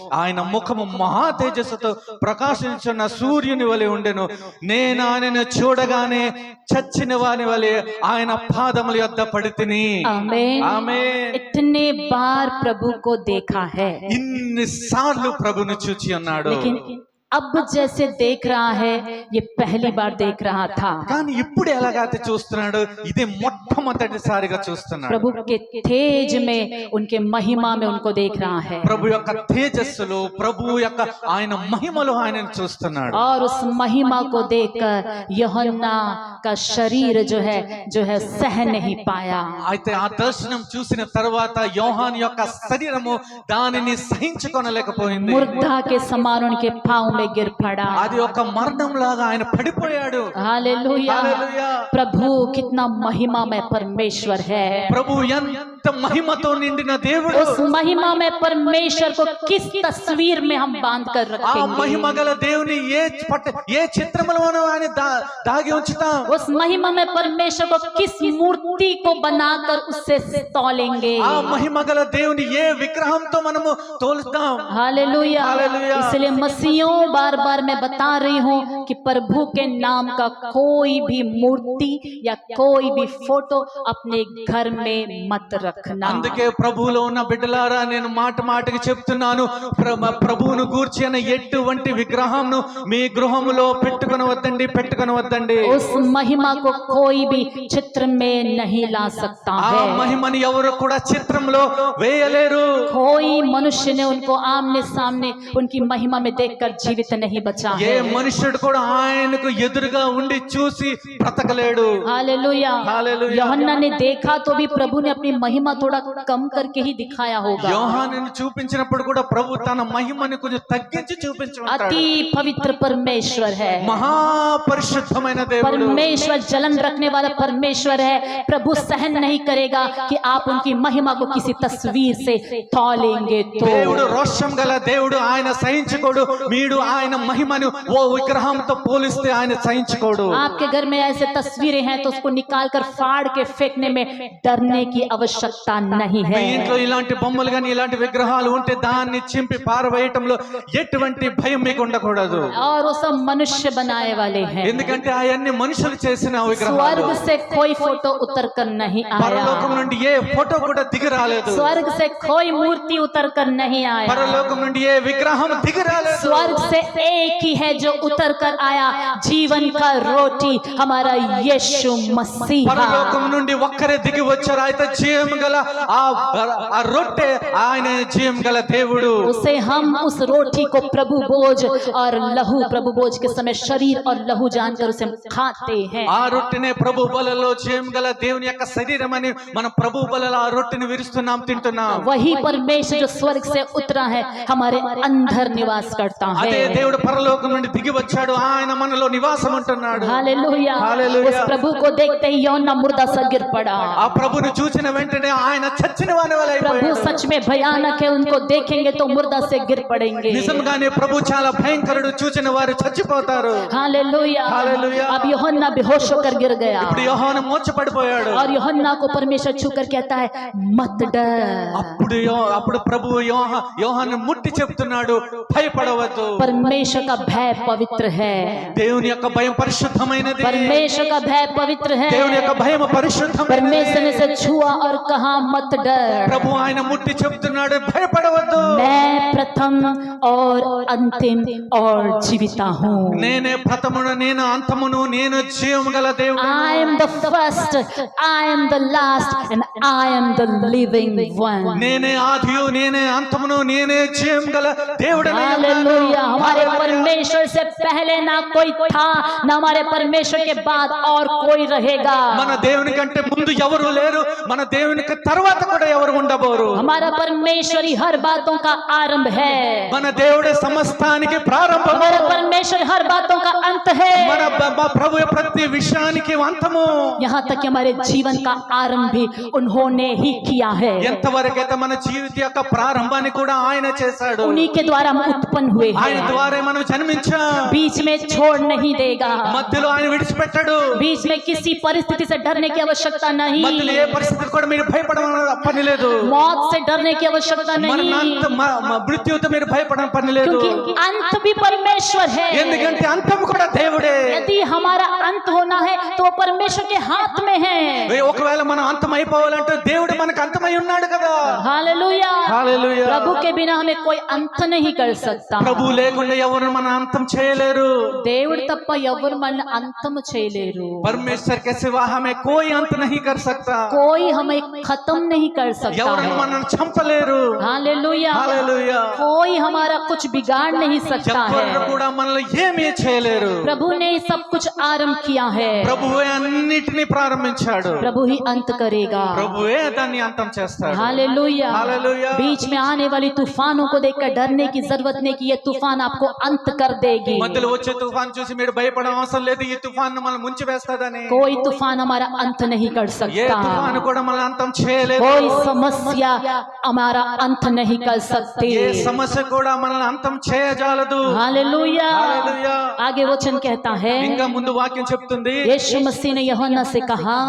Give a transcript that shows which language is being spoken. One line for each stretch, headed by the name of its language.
Telugu: ఆయన ముఖము మహా తేజస్సుతో ప్రకాశించున్న సూర్యుని వలె ఉండెను. నేను ఆయనను చూడగానే చచ్చిన వాని వలె ఆయన పాదముల యొద్ద పడితిని. ఆమేన్।
Hindi: इतने बार प्रभु को देखा है,
Telugu: ఇన్నిసార్లు ప్రభును చూచి ఉన్నాడు.
Hindi: अब जैसे देख रहा है ये पहली बार देख रहा था,
Telugu: కానీ ఇప్పుడు ఎలాగైతే చూస్తున్నాడు ఇది మొట్టమొదటిసారిగా చూస్తున్నాడు.
Hindi: प्रभु के तेज में, उनके महिमा में उनको देख रहा है।
Telugu: ప్రభు యొక్క తేజస్సులో, ప్రభు యొక్క ఆయన మహిమలో ఆయనను చూస్తున్నాడు.
Hindi: और उस महिमा को देखकर यूहन्ना का शरीर जो है सह नहीं पाया।
Telugu: అయితే ఆ దర్శనం చూసిన తర్వాత యోహాను యొక్క శరీరము దానిని సహించుకొనలేకపోయింది.
Hindi: मुर्दा के समान उनके पांव में गिर पड़ा।
Telugu: అది ఒక మరణం లాగా ఆయన పడిపోయాడు.
Hindi: हालेलुया। हालेलुया। प्रभु कितना महिमा में परमेश्वर है।
Telugu: ప్రభు మహిమతో నిండిన దేవుడు
Hindi: उस महिमा में परमेश्वर को किस तस्वीर में हम बांध कर
Telugu: ఆ
Hindi: रखेंगे?
Telugu: మహిమ గల దేవుని ఏ చిత్రములోనూ ఆయన దాగి ఉంచుతాం
Hindi: उस महिमा में परमेश्वर को किस मूर्ति को बनाकर उससे तौलेंगे?
Telugu: ఆ మహిమ గల దేవుని ఏ విగ్రహంతో మనము తోలుతాం
Hindi: हालेलुया। हालेलुया। इसलिए मसीहों बार बार मैं बता रही हूँ कि प्रभु के नाम का कोई भी मूर्ति या कोई भी फोटो अपने घर में मत रखना।
Telugu: అందుకే ప్రభువులో ఉన్న బిడ్డలారా నేను మాటకి చెప్తున్నాను ప్రభువును గూర్చిన ఎటువంటి విగ్రహంను మీ గృహములో పెట్టుకొనవద్దండి
Hindi: उस महिमा को कोई भी चित्र में नहीं ला सकता
Telugu: ఆ
Hindi: है।
Telugu: మహిమని ఎవరు కూడా చిత్రంలో వేయలేరు
Hindi: कोई मनुष्य ने उनको आमने सामने उनकी महिमा में देखकर जीवित नहीं बचा
Telugu: ఏ
Hindi: है।
Telugu: మనుష్యుడు కూడా ఆయనకు ఎదురుగా ఉండి చూసి బ్రతకలేడు
Hindi: हालेलुया। हालेलुया। यूहन्ना ने देखा तो भी प्रभु ने अपनी महिमा थोड़ा कम करके ही दिखाया होगा।
Telugu: యోహానును చూపించినప్పుడు కూడా ప్రభు తన మహిమని కొంచెం తగ్గించి చూపించుంటాడు
Hindi: अति पवित्र परमेश्वर है।
Telugu: మహాపరిశుద్ధమైన దేవుడు
Hindi: परमेश्वर जलन रखने वाला परमेश्वर है। प्रभु सहन नहीं करेगा कि आप उनकी महिमा को किसी तस्वीर से तौलेंगे तो।
Telugu: దేవుడు రోషం గల దేవుడు ఆయన సహించుకోడు మీరు ఆయన మహిమను ఓ విగ్రహంతో పోలిస్తే ఆయన సహించుకోడు
Hindi: आपके घर में ऐसे तस्वीरें हैं तो उसको निकाल कर फाड़ के फेंकने में डरने की आवश्यकता नहीं
Telugu: మీ
Hindi: है।
Telugu: ఇంట్లో ఇలాంటి బొమ్మలు గాని ఇలాంటి విగ్రహాలు ఉంటే దాన్ని చింపి పారవేయటంలో ఎటువంటి భయం మీకు ఉండకూడదు
Hindi: और वो सब मनुष्य बनाए वाले हैं।
Telugu: ఎందుకంటే అవన్నీ మనుషులు చేసిన విగ్రహాలు
Hindi: स्वर्ग से कोई फोटो उतर कर नहीं
Telugu: పరలోకం
Hindi: आया।
Telugu: నుండి ఏ ఫోటో కూడా దిగి రాలేదు
Hindi: स्वर्ग से कोई मूर्ति उतर कर नहीं आया।
Telugu: పరలోకం నుండి ఏ విగ్రహం దిగి రాలేదు
Hindi: स्वर्ग से एक ही है जो उतर कर आया, जीवन का रोटी हमारा यीशु मसीह।
Telugu: పరలోకం నుండి ఒక్కరే దిగి వచ్చారు అయితే జీవం గల ఆ రొట్టె ఆయన జీవం గల దేవుడు
Hindi: उसे हम उस रोटी को प्रभु भोज और लहू प्रभु भोज के समय शरीर और लहू जानकर उसे हम खाते हैं।
Telugu: ఆ రొట్టెనే ప్రభు బలలో జీవం గల దేవుని యొక్క శరీరం అని మన ప్రభు బలలో ఆ రొట్టెని విరుస్తున్నాం తింటున్నాం
Hindi: वही परमेश्वर जो स्वर्ग से उतरा है हमारे अंदर निवास करता
Telugu: అదే
Hindi: है।
Telugu: దేవుడు పరలోకం నుండి దిగి వచ్చాడు ఆయన మనలో నివాసం ఉంటున్నాడు
Hindi: हालेलुया। हालेलुया। उस प्रभु को देखते ही यूहन्ना मुर्दा सा गिर पड़ा।
Telugu: ఆ ప్రభుని చూసిన వెంటనే ఆయన చచ్చిన వాని వలె
Hindi: प्रभु
Telugu: అయిపోయాడు
Hindi: सच में भयानक है, उनको देखेंगे तो मुर्दा से गिर पड़ेंगे।
Telugu: నిజంగానే ప్రభు చాలా భయంకరుడు చూచిన వారు చచ్చిపోతారు
Hindi: हालेलुया। हालेलुया। अब यूहन्ना बेहोश होकर गिर गया
Telugu: ఇప్పుడు యోహాను మోచపడిపోయాడు
Hindi: और यूहन्ना को परमेश्वर छूकर कहता है मत डर।
Telugu: అప్పుడు ప్రభు యోహాను ముట్టి చెప్తున్నాడు భయపడవద్దు
Hindi: परमेश्वर का भय पवित्र है।
Telugu: దేవుని యొక్క భయం పరిశుద్ధమైనది
Hindi: परमेश्वर का भय पवित्र है।
Telugu: దేవుని యొక్క భయం పరిశుద్ధమైనది
Hindi: परमेश्वर ने से छुआ और कहा मत डर।
Telugu: ప్రభు ఆయన ముట్టి చెప్తున్నాడు భయపడవద్దు
Hindi: मैं प्रथम और अंतिम और जीविता हूँ।
Telugu: నేనే ప్రథమును నేను అంతమును నేను జీవము గల దేవుడు
English: I am the first, I am the last, and I am the living one.
Telugu: నేనే ఆదియు నేనే అంతమును నేనే జీవం గల దేవుడని
Hindi: हालेलुया। हमारे परमेश्वर से पहले ना कोई था, ना हमारे परमेश्वर के बाद और कोई रहेगा।
Telugu: మన దేవుని కంటే ముందు ఎవరు లేరు మన దేవునికి తర్వాత కూడా ఎవరు ఉండబోరు
Hindi: हमारा परमेश्वर ही हर बातों का आरंभ है।
Telugu: మన దేవుడే సమస్తానికి ప్రారంభము
Hindi: हमारा परमेश्वर हर बातों का अंत है।
Telugu: మన ప్రభు ప్రతి విషయానికి అంతము
Hindi: यहाँ तक कि हमारे जीवन का आरंभ भी उन्होंने ही किया है।
Telugu: ఎంతవరకైతే మన జీవిత యొక్క ప్రారంభాన్ని కూడా ఆయన చేశాడు
Hindi: उन्हीं के द्वारा हम उत्पन्न हुए
Telugu: ఆయన
Hindi: हैं।
Telugu: ద్వారా మనం జన్మించాం
Hindi: बीच में छोड़ नहीं देगा।
Telugu: మధ్యలో ఆయన విడిచిపెట్టాడు
Hindi: बीच में किसी परिस्थिति से डरने की आवश्यकता नहीं।
Telugu: మధ్యలో ఏ పరిస్థితి కూడా మీరు భయపడమని పని లేదు
Hindi: मौत से डरने की आवश्यकता नहीं,
Telugu: మృత్యుతో మీరు భయపడని పని లేదు
Hindi: क्योंकि अंत भी परमेश्वर है।
Telugu: ఎందుకంటే అంతం కూడా దేవుడే
Hindi: यदि हमारा अंत होना है तो परमेश्वर के हाथ में है।
Telugu: ఒకవేళ మనం అంతం అయిపోవాలంటే దేవుడు మనకు అంతమై ఉన్నాడు కదా
Hindi: हालेलुया। हालेलुया। प्रभु के बिना हमें कोई अंत नहीं कर सकता।
Telugu: ప్రభు లేకుండా ఎవరు మన అంతం చేయలేరు దేవుడు తప్ప ఎవరు మన అంతం చేయలేరు।
Hindi: परमेश्वर के सिवा हमें कोई अंत नहीं कर सकता कोई हमें खत्म नहीं कर सकता
Telugu: ఎవరు
Hindi: है।
Telugu: మనల్ని చంపలేరు
Hindi: हालेलुया। हालेलुया। कोई हमारा कुछ बिगाड़ नहीं सकता
Telugu: ఎవరు
Hindi: है।
Telugu: కూడా మనల్ని ఏమీ చేయలేరు
Hindi: प्रभु ने सब कुछ आरंभ किया है।
Telugu: ప్రభువే అన్నిటిని ప్రారంభించాడు
Hindi: प्रभु ही अंत करेगा।
Telugu: ప్రభువే దాన్ని అంతం చేస్తాడు
Hindi: हालेलुया। हालेलुया। बीच में आने वाली तूफानों को देखकर डरने की जरूरत नहीं कि ये तूफान आपको अंत कर देगी।
Telugu: మధ్యలో వచ్చే వచ్చే తుఫాను చూసి మీరు భయపడడం అవసరం లేదు, ఈ తుఫాను మనల్ని ముంచి వేస్తదని.
Hindi: कोई तूफान हमारा अंत नहीं कर
Telugu: ఏ
Hindi: सकता,
Telugu: తుఫాను కూడా మనల్ని అంతం చేయలేదు.
Hindi: कोई समस्या हमारा अंत नहीं कर सकते।
Telugu: ఏ సమస్య కూడా మనల్ని అంతం చేయజాలదు.
Hindi: हालेलूया।
Telugu: హల్లెలూయా.
Hindi: आगे वचन कहता है,
Telugu: ఇంకా ముందు వాక్యం చెప్తుంది,
Hindi: यीशु मसीह ने यूहन्ना से कहा,